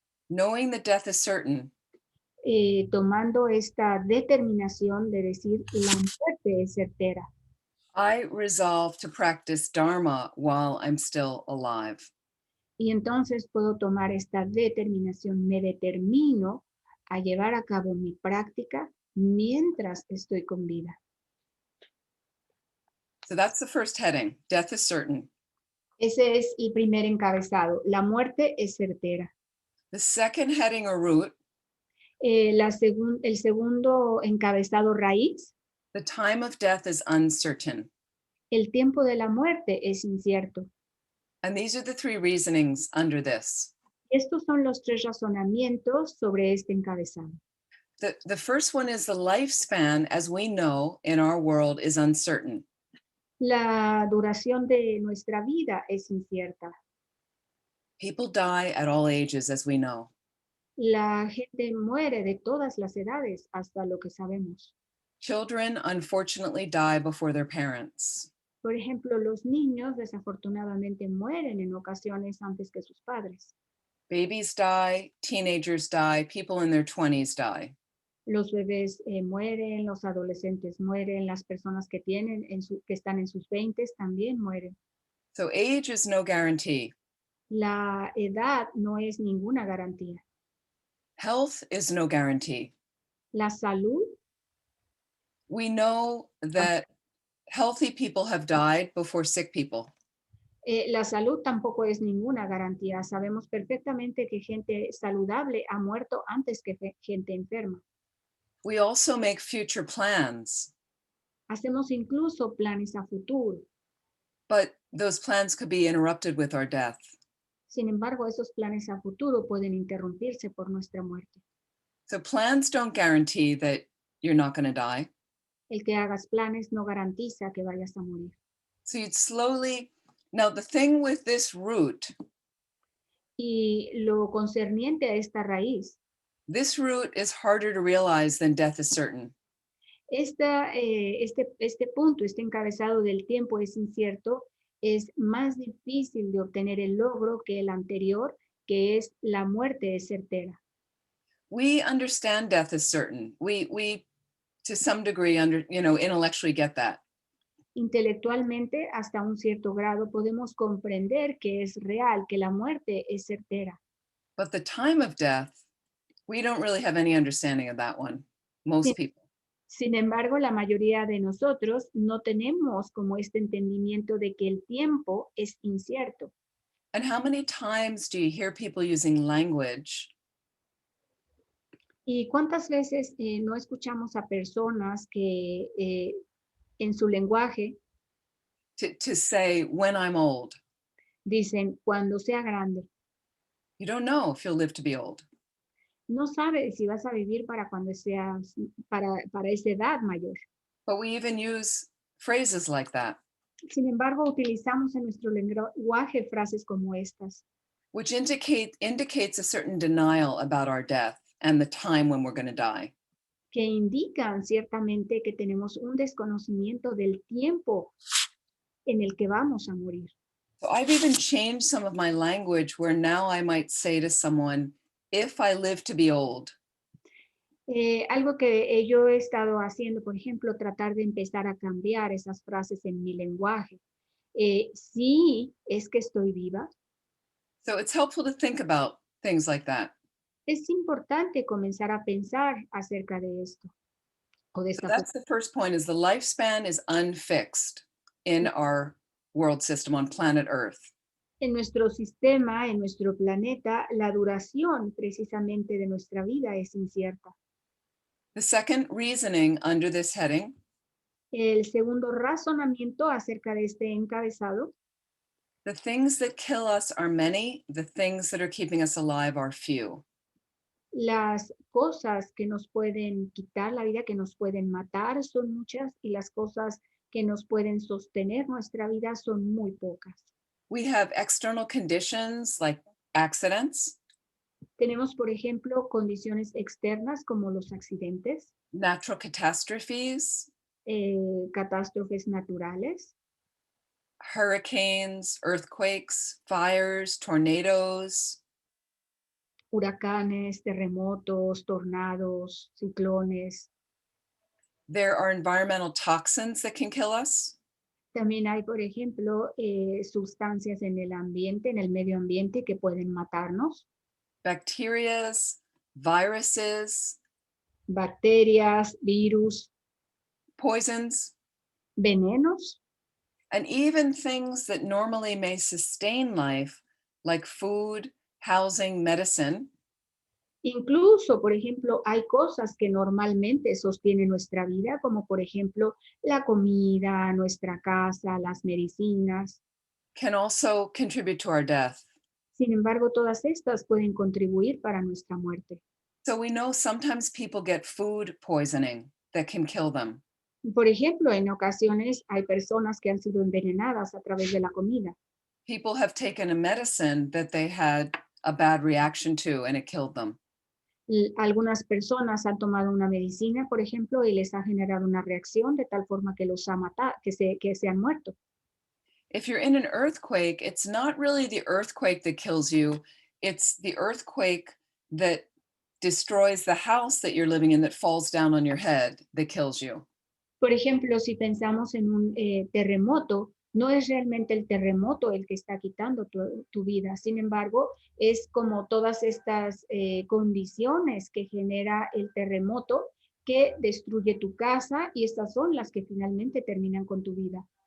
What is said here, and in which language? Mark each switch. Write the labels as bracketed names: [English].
[English] knowing that death is certain, [Spanish] tomando esta determinación de decir la muerte es certera. [English] I resolve to practice Dharma while I'm still alive. [Spanish] Y entonces puedo tomar esta determinación, me determino a llevar a cabo mi práctica mientras estoy con vida. [English] So that's the first heading. Death is certain. [Spanish] Ese es el primer encabezado. La muerte es certera. [English] The second heading or root, [Spanish] El segundo encabezado raíz, [English] the time of death is uncertain. [Spanish] el tiempo de la muerte es incierto. [English] And these are the 3 reasonings under this. [Spanish] Estos son los 3 razonamientos sobre este encabezado. [English] The first one is the lifespan, as we know in our world, is uncertain. [Spanish] La duración de nuestra vida es incierta. [English] People die at all ages, as we know. [Spanish] La gente muere de todas las edades, hasta lo que sabemos. [English] Children unfortunately die before their parents. [Spanish] Por ejemplo, los niños desafortunadamente mueren en ocasiones antes que sus padres. [English] Babies die, teenagers die, people in their 20s die. [Spanish] Los bebés mueren, los adolescentes mueren, las personas que están en sus 20s también mueren. [English] So age is no guarantee. [Spanish] La edad no es ninguna garantía. [English] Health is no guarantee. [Spanish] La salud, [English] We know that healthy people have died before sick people. [Spanish] la salud tampoco es ninguna garantía. Sabemos perfectamente que gente saludable ha muerto antes que gente enferma. [English] We also make future plans, [Spanish] Hacemos incluso planes a futuro. [English] but those plans could be interrupted with our death. [Spanish] Sin embargo, esos planes a futuro pueden interrumpirse por nuestra muerte. [English] So plans don't guarantee that you're not going to die. [Spanish] El que hagas planes no garantiza que vayas a morir. [English] So you'd slowly, now the thing with this root, [Spanish] Y lo concerniente a esta raíz, [English] this root is harder to realize than death is certain. [Spanish] este punto, este encabezado del tiempo es incierto, es más difícil de obtener el logro que el anterior, que es la muerte es certera. [English] We understand death is certain. We to some degree, intellectually get that. [Spanish] Intelectualmente, hasta un cierto grado, podemos comprender que es real, que la muerte es certera. [English] But the time of death, we don't really have any understanding of that one, most [Spanish] Sí. [English] people. [Spanish] Sin embargo, la mayoría de nosotros no tenemos como este entendimiento de que el tiempo es incierto. [English] And how many times do you hear people using language [Spanish] ¿Y cuántas veces no escuchamos a personas que en su lenguaje [English] to say, when I'm old? [Spanish] dicen, cuando sea grande? [English] You don't know if you'll live to be old. [Spanish] No sabes si vas a vivir para cuando seas, para esa edad mayor. [English] But we even use phrases like that, [Spanish] Sin embargo, utilizamos en nuestro lenguaje frases como estas, [English] which indicates a certain denial about our death and the time when we're going to die. [Spanish] que indican ciertamente que tenemos un desconocimiento del tiempo en el que vamos a morir. [English] So I've even changed some of my language where now I might say to someone, if I live to be old, [Spanish] Algo que yo he estado haciendo, por ejemplo, tratar de empezar a cambiar esas frases en mi lenguaje. Sí, es que estoy viva. [English] so it's helpful to think about things like that. [Spanish] Es importante comenzar a pensar acerca de esto. O de [English] So [Spanish] esta [English] that's the first point, is the lifespan is unfixed in our world system on planet Earth. [Spanish] En nuestro sistema, en nuestro planeta, la duración precisamente de nuestra vida es incierta. [English] The second reasoning under this heading [Spanish] El segundo razonamiento acerca de este encabezado, [English] the things that kill us are many, the things that are keeping us alive are few. [Spanish] las cosas que nos pueden quitar la vida, que nos pueden matar, son muchas, y las cosas que nos pueden sostener nuestra vida son muy pocas. [English] We have external conditions like accidents, [Spanish] Tenemos, por ejemplo, condiciones externas como los accidentes, [English] natural catastrophes, [Spanish] catástrofes naturales, [English] hurricanes, earthquakes, fires, tornadoes, [Spanish] huracanes, terremotos, tornados, ciclones. [English] there are environmental toxins that can kill us. [Spanish] También hay, por ejemplo, sustancias en el ambiente, en el medio ambiente que pueden matarnos, [English] Bacterias, viruses, [Spanish] bacterias, virus, [English] poisons, [Spanish] venenos, [English] and even things that normally may sustain life, like food, housing, medicine, [Spanish] incluso, por ejemplo, hay cosas que normalmente sostienen nuestra vida, como por ejemplo la comida, nuestra casa, las medicinas. [English] can also contribute to our death. [Spanish] Sin embargo, todas estas pueden contribuir para nuestra muerte. [English] So we know sometimes people get food poisoning that can kill them. [Spanish] Por ejemplo, en ocasiones hay personas que han sido envenenadas a través de la comida. [English] People have taken a medicine that they had a bad reaction to and it killed them. [Spanish] Algunas personas han tomado una medicina, por ejemplo, y les ha generado una reacción de tal forma que los ha matado, que se han muerto. [English] If you're in an earthquake, it's not really the earthquake that kills you, it's the earthquake that destroys the house that you're living in that falls down on your head that kills you. [Spanish] Por ejemplo, si pensamos en un terremoto, no es realmente el terremoto el que está quitando tu vida. Sin embargo, es como todas estas condiciones que genera el terremoto que destruye tu casa, y estas son las que finalmente terminan con tu vida.